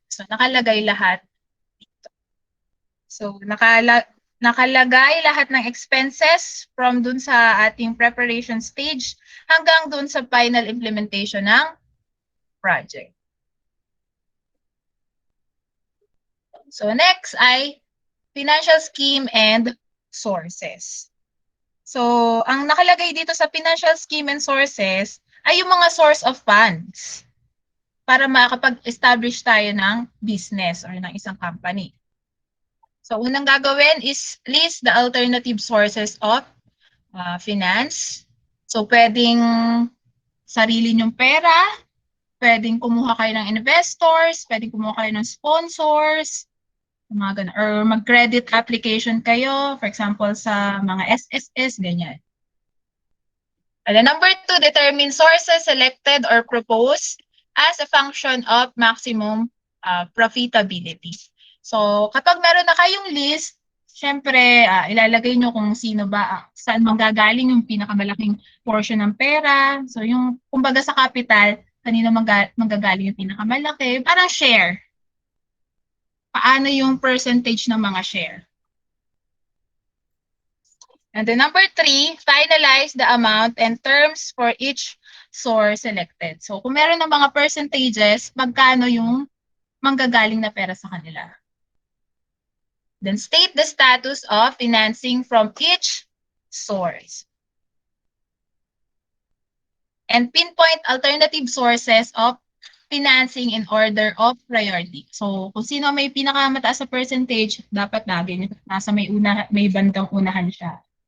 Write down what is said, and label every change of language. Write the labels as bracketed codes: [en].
[tl] So nakalagay lahat. So nakalagay lahat ng expenses from dun sa ating preparation stage hanggang dun sa final implementation ng project. [en] So next ay financial scheme and sources. [tl] So, ang nakalagay dito sa financial scheme and sources ay yung mga source of funds para makapag-establish tayo ng business or ng isang company. [en] So, [tl] unang gagawin [en] is list the alternative sources of finance. [tl] So, pwedeng sarili nyong pera, pwedeng kumuha kayo ng investors, pwedeng kumuha kayo ng sponsors, mga ganun, or mag-credit application kayo, [en] for example, [tl] sa mga SSS, ganyan. [en] And then number 2, determine sources selected or proposed as a function of maximum profitability. [tl] So, kapag meron na kayong list, syempre, ilalagay nyo kung sino ba, saan manggagaling yung pinakamalaking portion ng pera. So, yung, kumbaga sa capital, kanino manggagaling yung pinakamalaki. Parang share. Paano yung percentage ng mga share? [en] And then number 3, finalize the amount and terms for each source selected. [tl] So kung meron ng mga percentages, magkano yung manggagaling na pera sa kanila. [en] Then state the status of financing from each source. And pinpoint alternative sources of financing in order of priority. [tl] So kung sino may pinakamataas sa percentage, dapat lagi nasa may bandang unahan siya.